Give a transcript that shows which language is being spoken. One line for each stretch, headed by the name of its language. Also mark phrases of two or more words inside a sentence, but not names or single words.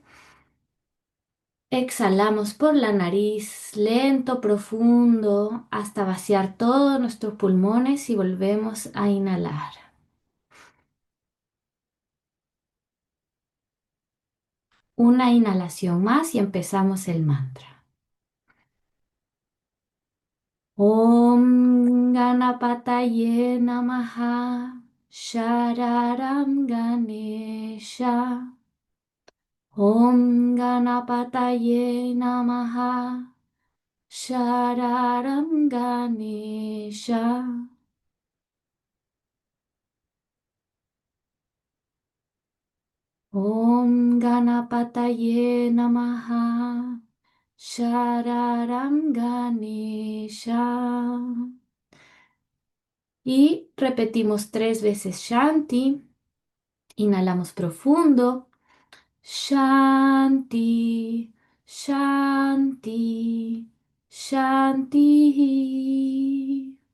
Spanish: Exhalamos por la nariz, lento, profundo, hasta vaciar todos nuestros pulmones y volvemos a inhalar. Una inhalación más y empezamos el mantra.
Sanskrit: Om Ganapataye Namaha Shararam Ganesha. Om Ganapataye Namaha Shararam Ganesha. Om Ganapataye Namaha Shararam Ganesha.
Spanish: Y repetimos 3 veces Shanti. Inhalamos profundo.
Sanskrit: Shanti, Shanti, Shanti.